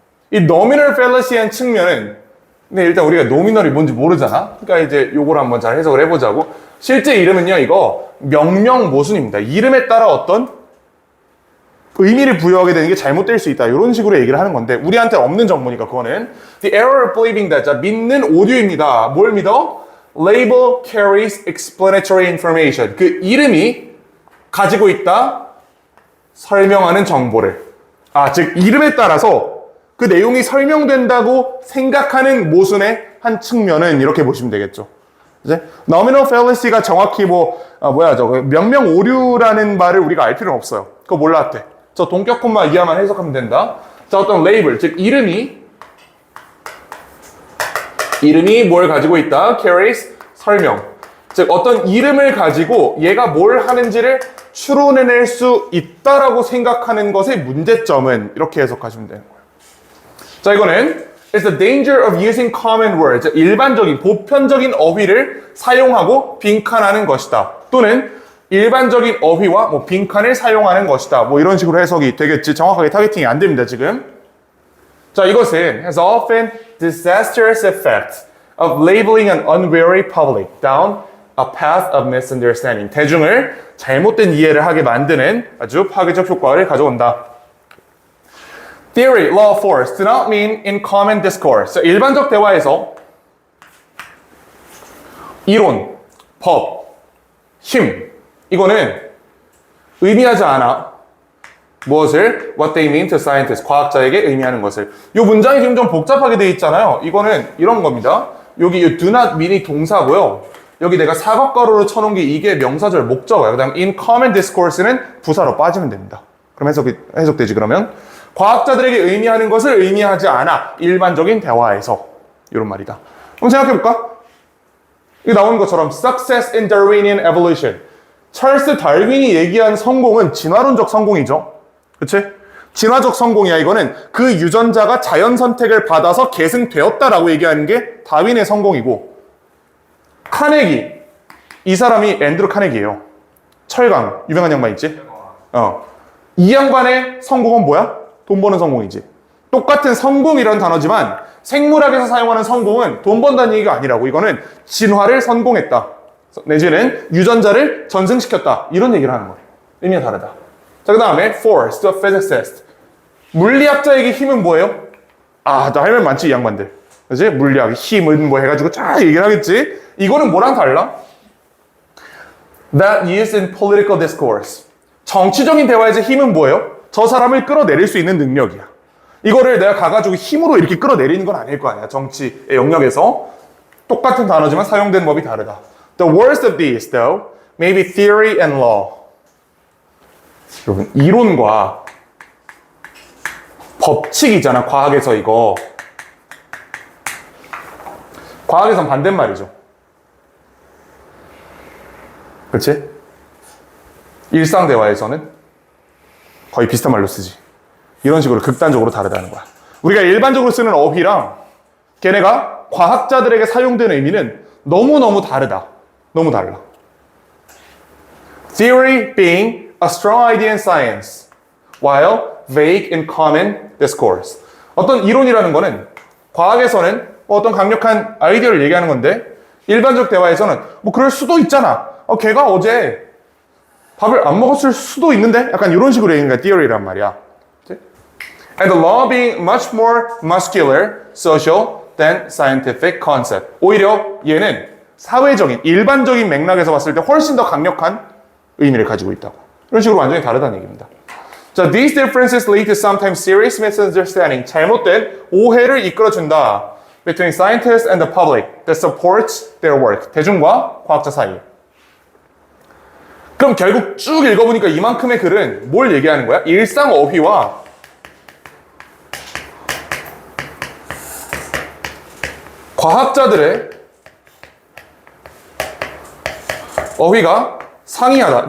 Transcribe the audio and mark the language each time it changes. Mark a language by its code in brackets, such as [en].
[ko] 이 nominal fallacy한 측면은 근데 일단 우리가 노미널이 뭔지 모르잖아. 그러니까 이제 요걸 한번 잘 해석을 해보자고. 실제 이름은요, 이거 명령 모순입니다. 이름에 따라 어떤 의미를 부여하게 되는 게 잘못될 수 있다. 이런 식으로 얘기를 하는 건데 우리한테 없는 정보니까 그거는 [en] The error of believing that. [ko] 자, 믿는 오류입니다. 뭘 믿어? [en] Label carries explanatory information. [ko] 그 이름이 가지고 있다. 설명하는 정보를. 즉 이름에 따라서 그 내용이 설명된다고 생각하는 모순의 한 측면은 이렇게 보시면 되겠죠. 이제 nominal fallacy가 정확히 명명 오류라는 말을 우리가 알 필요는 없어요. 그거 몰랐대. 저 동격콤마 이하만 해석하면 된다. 자, 어떤 레이블, 즉 이름이 뭘 가지고 있다? carries 설명. 즉 어떤 이름을 가지고 얘가 뭘 하는지를 추론해낼 수 있다라고 생각하는 것의 문제점은 이렇게 해석하시면 되는 거예요. 자, 이거는 [en] It's the danger of using common words. [ko] 일반적인, 보편적인 어휘를 사용하고 빈칸하는 것이다. 또는 일반적인 어휘와 빈칸을 사용하는 것이다. 이런 식으로 해석이 되겠지. 정확하게 타겟팅이 안 됩니다, 지금. [en] 자, 이것은 has often disastrous effect of labeling an unwary public down a path of misunderstanding. [ko] 대중을 잘못된 이해를 하게 만드는 아주 파괴적 효과를 가져온다. [en] Theory, law, force do not mean in common discourse. [ko] 일반적 대화에서 이론, 법, 힘 이거는 의미하지 않아. 무엇을? [en] What they mean to scientists. [ko] 과학자에게 의미하는 것을. 이 문장이 지금 좀 복잡하게 되어 있잖아요. 이거는 이런 겁니다. 여기 이 do not mean이 동사고요. 여기 내가 사각가로로 쳐놓은 게 이게 명사절 목적어예요. 그 다음 in common discourse는 부사로 빠지면 됩니다. 그럼 해석되지 그러면? 과학자들에게 의미하는 것을 의미하지 않아. 일반적인 대화에서. 이런 말이다. 그럼 생각해볼까? 이거 나오는 것처럼 [en] success in Darwinian evolution. [ko] 찰스 달윈이 얘기한 성공은 진화론적 성공이죠. 그치? 진화적 성공이야. 이거는 그 유전자가 자연 선택을 받아서 계승되었다라고 얘기하는 게 다윈의 성공이고 카네기. 이 사람이 앤드루 카네기예요. 철강. 유명한 양반 있지? 이 양반의 성공은 뭐야? 돈 버는 성공이지. 똑같은 성공이라는 단어지만 생물학에서 사용하는 성공은 돈 번다는 얘기가 아니라고. 이거는 진화를 성공했다. 내지는 유전자를 전승시켰다. 이런 얘기를 하는 거예요. 의미가 다르다. 자, 그 다음에 force, the physicist. 물리학자에게 힘은 뭐예요? 나 할 말 많지, 이 양반들. 그치? 물리학, 힘은 뭐 해가지고 쫙 얘기를 하겠지? 이거는 뭐랑 달라? [en] That used in political discourse. [ko] 정치적인 대화에서 힘은 뭐예요? 저 사람을 끌어내릴 수 있는 능력이야. 이거를 내가 가가지고 힘으로 이렇게 끌어내리는 건 아닐 거 아니야. 정치의 영역에서. 똑같은 단어지만 사용된 법이 다르다. [en] The worst of these, though, may be theory and law. [ko] 여러분, 이론과 법칙이잖아, 과학에서 이거. 과학에선 반대말이죠. 그렇지? 일상 대화에서는 거의 비슷한 말로 쓰지. 이런 식으로 극단적으로 다르다는 거야. 우리가 일반적으로 쓰는 어휘랑 걔네가 과학자들에게 사용되는 의미는 너무너무 다르다. 너무 달라. [en] Theory being a strong idea in science, while vague in common discourse. [ko] 어떤 이론이라는 거는 과학에서는 어떤 강력한 아이디어를 얘기하는 건데 일반적 대화에서는 뭐 그럴 수도 있잖아. 걔가 어제 밥을 안 먹었을 수도 있는데 약간 이런 식으로 얘기하는 게 theory란 말이야. [en] And the law being much more muscular, social than scientific concept. [ko] 오히려 얘는 사회적인, 일반적인 맥락에서 봤을 때 훨씬 더 강력한 의미를 가지고 있다고. 이런 식으로 완전히 다르다는 얘기입니다. [en] 자, these differences lead to sometimes serious misunderstanding. [ko] 잘못된 오해를 이끌어준다. [en] Between scientists and the public that supports their work. [ko] 대중과 과학자 사이. 그럼 결국 쭉 읽어보니까 이만큼의 글은 뭘 얘기하는 거야? 일상 어휘와 과학자들의 어휘가 상이하다.